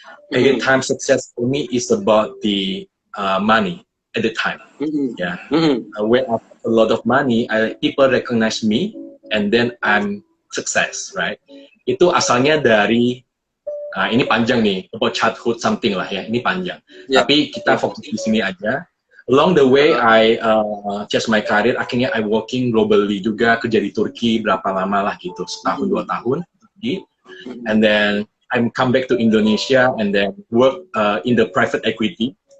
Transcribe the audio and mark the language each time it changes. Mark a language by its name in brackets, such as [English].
[English] At the time, success for me is about the money at the time. When I have a lot of money, people recognize me, and then I'm success, right? [Indonesian] Itu asalnya dari ini panjang nih, [English] about childhood something [Indonesian] lah ya, ini panjang. Tapi kita fokus di sini aja. [English] Along the way, I change my career. [Indonesian] Akhirnya [English] I working globally [Indonesian] juga, kerja di Turki berapa lama lah gitu, 1-2 tahun. [English] And then I'm come back to Indonesia and then work in the private equity.